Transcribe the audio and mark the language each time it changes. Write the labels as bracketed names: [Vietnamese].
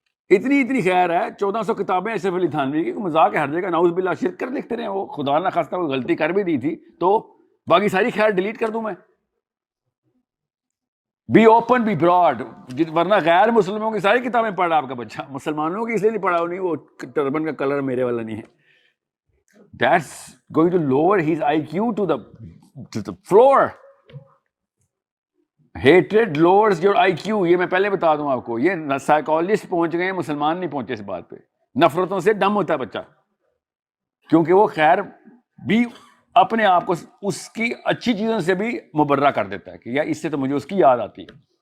[Urdu] اتنی خیر ہے, 1400 کتابیں اشرف علی تھانوی کی, مذاق ہے ہر جگہ, نعوذ باللہ شرک کر لکھتے رہے وہ, خدا نہ خواستہ کوئی غلطی کر بھی دی تھی تو باقی ساری خیر ڈیلیٹ کر دوں میں. بی اوپن بی براڈ, ورنہ غیر مسلموں کی ساری کتابیں پڑھا آپ کا بچہ, مسلمانوں کی اس لیے نہیں پڑھا, نہیں وہ ٹربن کا کلر میرے والا نہیں ہے. [English] That's going to lower his IQ to the floor. Hatred lowers your IQ. [Urdu] یہ میں پہلے بتا دوں آپ کو, یہ سائیکالوجسٹ پہنچ گئے ہیں, مسلمان نہیں پہنچے اس بات پہ. نفرتوں سے ڈم ہوتا ہے بچہ, کیونکہ وہ خیر بھی اپنے آپ کو اس کی اچھی چیزوں سے بھی مبرہ کر دیتا ہے کہ یار اس سے تو مجھے اس کی یاد آتی ہے.